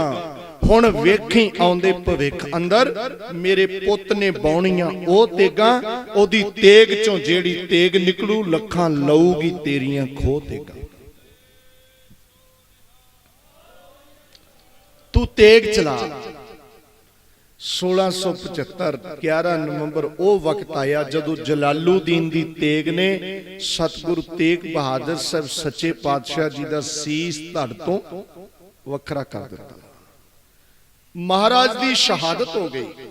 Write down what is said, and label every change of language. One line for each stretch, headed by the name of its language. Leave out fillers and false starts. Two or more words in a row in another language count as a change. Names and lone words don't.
Punjabi: ਹੁਣ ਵੇਖੀ ਆਉਂਦੇ ਭਵਿੱਖ ਅੰਦਰ, ਮੇਰੇ ਪੁੱਤ ਨੇ ਬਾਉਣੀਆਂ ਉਹ ਤੇਗਾਂ। ਉਹਦੀ ਤੇਗ ਚੋਂ ਜਿਹੜੀ ਤੇਗ ਨਿਕਲੂ, ਲੱਖਾਂ ਲਊਗੀ ਤੇਰੀਆਂ ਖੋ ਤੇਗਾਂ। ਤੂ ਤੇਗ ਚਲਾ। 1675 11 ਨਵੰਬਰ ਵੋ ਵਕਤ ਆਇਆ ਜਦੋਂ ਜਲਾਲੁੱਦੀਨ ਦੀ ਤੇਗ ਨੇ ਸਤਿਗੁਰੂ ਤੇਗ ਬਹਾਦਰ ਸਾਹਿਬ ਸੱਚੇ ਪਾਤਸ਼ਾਹ ਜੀ ਦਾ ਸੀਸ ਧੜ ਤੋ ਵੱਖਰਾ ਕਰ ਦਿੱਤਾ। ਮਹਾਰਾਜ ਦੀ ਸ਼ਹਾਦਤ ਹੋ ਗਈ।